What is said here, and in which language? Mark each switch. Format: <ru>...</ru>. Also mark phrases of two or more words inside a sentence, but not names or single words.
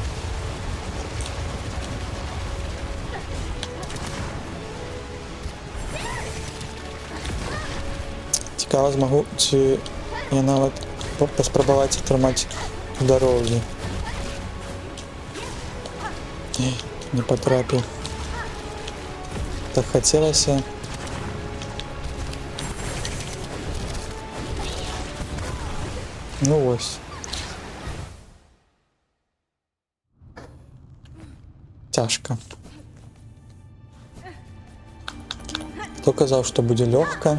<be>Цікава, змагу ці я нават паспрабаваць атрымаць здароўе.</be> <ru>Не потрапил. Так хотелось.</ru> <uk>Ну ось.</uk> <ru>Тяжко. Кто казал, что будет легко?</ru>